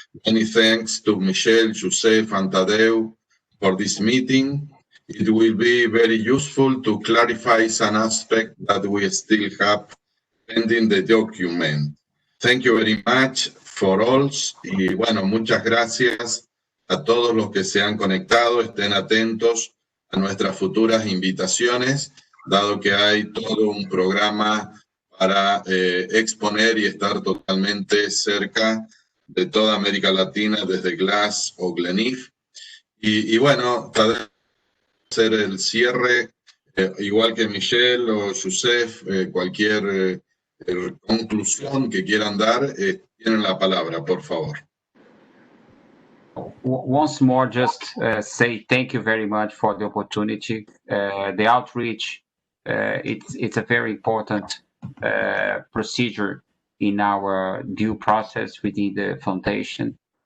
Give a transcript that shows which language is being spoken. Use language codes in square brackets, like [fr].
[en] Many thanks to Michelle, Joseph, and Tadeu for this meeting. It will be very useful to clarify some aspects that we still have pending the document. Thank you very much for all. [es] Y bueno, muchas gracias a todos los que se han conectado. Estén atentos a nuestras futuras invitaciones, dado que hay todo un programa para exponer y estar totalmente cerca de toda América Latina desde GLAS o GLENIF. Y bueno, hacer el cierre, igual que Michelle o Joseph, cualquier conclusión que quieran dar, tienen la palabra, por favor. [en] Once more, just say thank you very much for the opportunity. The outreach, it's a very important procedure in our due process within the foundation.